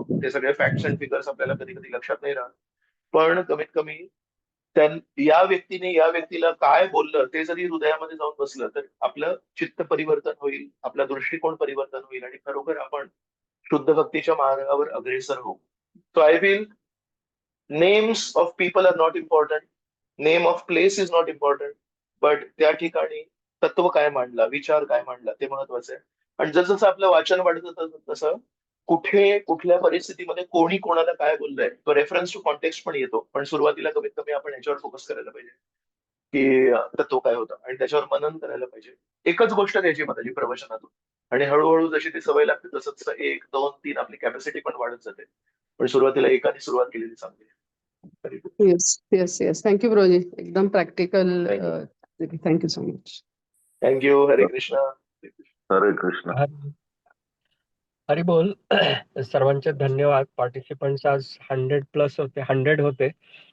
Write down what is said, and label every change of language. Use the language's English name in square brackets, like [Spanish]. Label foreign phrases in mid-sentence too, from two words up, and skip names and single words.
[Marathi] ते सगळे [English] facts and figures [Marathi] आपल्याला कधी कधी लक्षात नाही राहत, पण कमीत कमी या व्यक्तीने या व्यक्तीला काय बोललं ते जरी हृदयामध्ये जाऊन बसलं तर आपलं चित्त परिवर्तन होईल, आपला दृष्टिकोन परिवर्तन होईल आणि खरोखर आपण शुद्ध भक्तीच्या मार्गावर अग्रेसर होऊ. [English] so I feel names of people are not important, name of place is not important, but [Marathi] त्या ठिकाणी तत्व काय मांडला, विचार काय मांडला ते महत्वाचं आहे. आणि जसं आपलं वाचन वाढतं तसं कुठे कुठल्या परिस्थितीमध्ये कोणी कोणाला काय बोललंय तो [English] reference to context [Marathi] पण येतो. पण सुरुवातीला कमीत कमी आपण याच्यावर फोकस करायला पाहिजे की तत्व काय होतं आणि त्याच्यावर मनन करायला पाहिजे. एकच गोष्ट घ्यायची माझी प्रवचनातून आणि हळूहळू जशी ती सवय लागते तसं 1, 2, 3 आपली कॅपॅसिटी पण वाढत जाते. पण सुरुवातीला एकाने सुरुवात केलेली चांगली. [English] yes yes yes, thank you broji, एकदम प्रॅक्टिकल. thank you so much. thank you. [Marathi] हरे कृष्णा. हरे कृष्ण. हरी बोल. सर्वांचे धन्यवाद. पार्टिसिपंट्स आज 100+ होते, 100 होते.